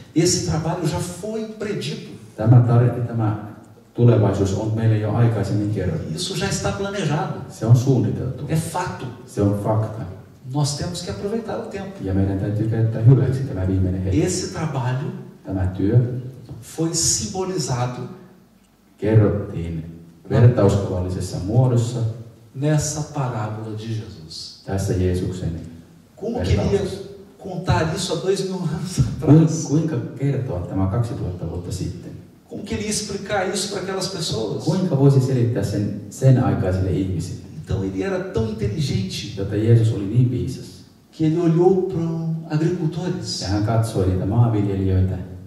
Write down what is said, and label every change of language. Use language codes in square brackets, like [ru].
[pt] Esse trabalho já foi predito. [fi] Tämä tulevaisuus on meille jo aikaisemmin kerrottu. [pt] Isso já está planejado. [fi] Se on suunniteltu. [pt] É fato. [fi] Se on fakta. [pt] Nós temos que aproveitar o tempo. [fi] Ja meidän täytyy käyttää hyväksi tämä viimeinen hetki. [pt] Esse trabalho [fi] Tämä työ [pt] foi simbolizado [fi] kerrottiin vertauskuvallisessa muodossa [pt] nessa parábola de Jesus. [fi] tässä Jeesuksen [pt] Como queria contar isso há 2000 anos atrás? [fi] Kuinka kertoa tämä 2000 vuotta sitten? [pt] Como queria explicar isso para aquelas pessoas? [fi] Kuinka voisi selittää sen aikaisille ihmisille? [pt] Então ele era tão inteligente [fi] Jotta Jeesus oli niin viisas. [pt] que ele olhou para agricultores, [fi] Ja hän katsoi niitä maanviljelijöitä.